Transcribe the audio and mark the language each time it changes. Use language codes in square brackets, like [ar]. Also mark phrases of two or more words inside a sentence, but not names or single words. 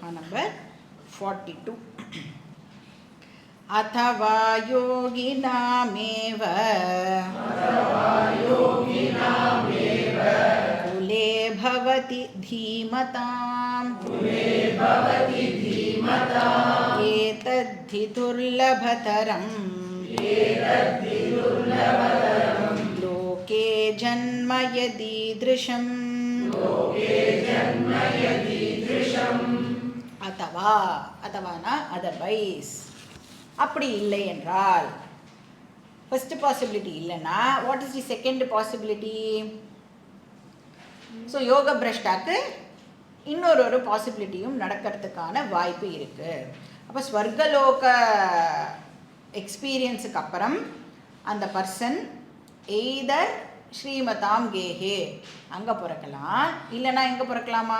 [ta] நம்பர் 42. [sa] अथवा योगिनामेव कुले भवति धीमताम् एतद्धि दुर्लभतरम् लोके जन्म यदीदृशम् अथवा [en] अथवाना अदरवाइज [ta] அப்படி இல்லை என்றால் [en] first possibility இல்லைன்னா what is the second possibility? [ta] ஸோ யோக பிரஷ்டாக்கு இன்னொரு பாசிபிலிட்டியும் நடக்கிறதுக்கான வாய்ப்பு இருக்குது. அப்போ ஸ்வர்கலோக எக்ஸ்பீரியன்ஸுக்கு அப்புறம் அந்த [en] person either [sa] श्रीमतां गेहे [ta] அங்கே பிறக்கலாம், இல்லைன்னா எங்கே பிறக்கலாமா?